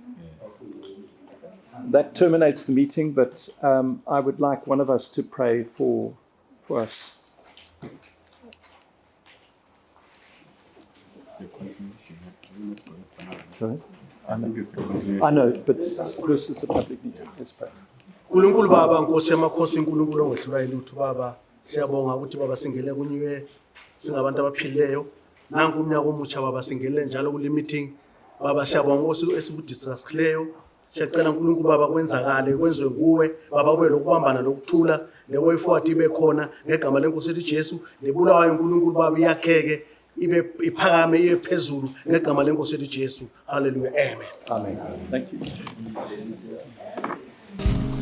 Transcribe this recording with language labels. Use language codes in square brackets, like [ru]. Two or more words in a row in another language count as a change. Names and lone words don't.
[en] That terminates the meeting, but I would like one of us to pray for us. Sorry? I know, but this is the public meeting. Let's pray. [nd] Nkulunkulu Baba Nkosi yamakhosi uNkulunkulu ongehlulayo lutho Baba siyabonga ukuthi Baba singele kunyiwe singabantu abaphilileyo nanku umnyaka omutsha Baba singele njalo kule meeting Baba siyabonga ukuthi esibudiscussileyo siyacela uNkulunkulu Baba kwenzakale kwenziwe kuwe Baba kube lokubambana lokuthula [en] le-way forward [nd] ibe khona ngegama lenkosi yethu Jesu lebulawayo uNkulunkulu Baba iyakheke ibe iphakame iye phezulu ngegama lenkosi yethu Jesu. [en] Hallelujah. Amen. Amen. Thank you.